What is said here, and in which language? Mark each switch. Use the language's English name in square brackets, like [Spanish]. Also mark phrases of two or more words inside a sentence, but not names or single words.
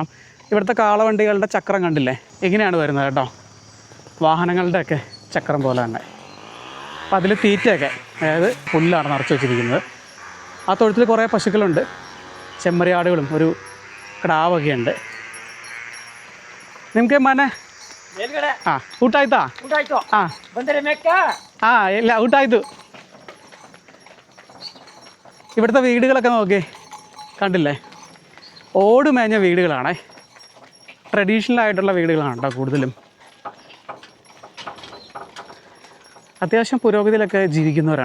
[Malayalam] ഇവിടുത്തെ കാളവണ്ടികളുടെ ചക്രം കണ്ടില്ലേ, ഇങ്ങനെയാണ് വരുന്നത് കേട്ടോ. വാഹനങ്ങളുടെയൊക്കെ ചക്രം പോലെ തന്നെ. അപ്പം അതിൽ തീറ്റയൊക്കെ, അതായത് പുല്ലാണ് നിറച്ച് വെച്ചിരിക്കുന്നത്. ആ തൊഴുത്തിൽ കുറേ പശുക്കളുണ്ട്, ചെമ്മരിയാടുകളും ഒരു കിടാവൊക്കെ ഉണ്ട്. [Kannada] ನಿಮ್ಗೆ ಮನೆ ಹಾಂ ಊಟ ಆಯ್ತಾ? ಹಾಂ ಹಾಂ ಇಲ್ಲ ಊಟ ಆಯಿತು. [Malayalam] ഇവിടുത്തെ വീടുകളൊക്കെ നോക്കി കണ്ടില്ലേ, ഓട് മേഞ്ഞ വീടുകളാണേ. ട്രഡീഷണൽ ആയിട്ടുള്ള വീടുകളാണ് കേട്ടോ കൂടുതലും. അത്യാവശ്യം പുരോഗതിയിലൊക്കെ ജീവിക്കുന്നവരാണ്.